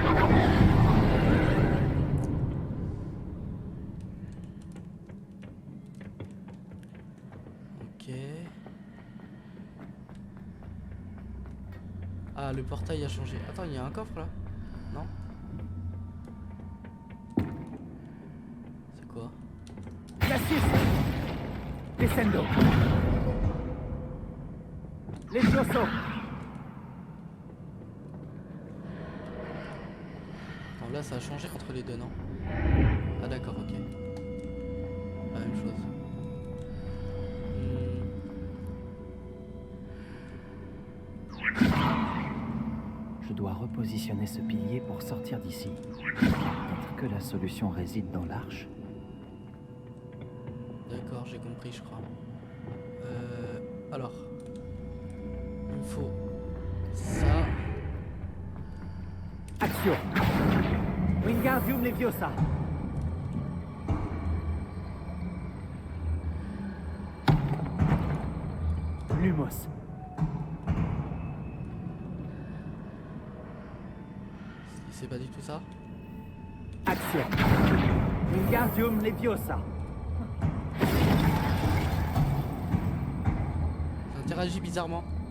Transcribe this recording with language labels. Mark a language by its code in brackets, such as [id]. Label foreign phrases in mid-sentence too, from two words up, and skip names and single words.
[fr] Ok. Ah, le portail a changé. Attends, il y a un coffre là? Non? C'est quoi? Glacis. Descendo. Levioso. Attends, là ça a changé entre les deux, non? Ah d'accord, ok. La même chose. Je dois repositionner ce pilier pour sortir d'ici. Peut-être que la solution réside dans l'arche. D'accord, j'ai compris, je crois. Alors. Il me faut ça. Action. [la] Wingardium Leviosa. [fr] Lumos. C'est pas du tout ça. Action. [la] Wingardium Leviosa. [fr] Ça interagit bizarrement.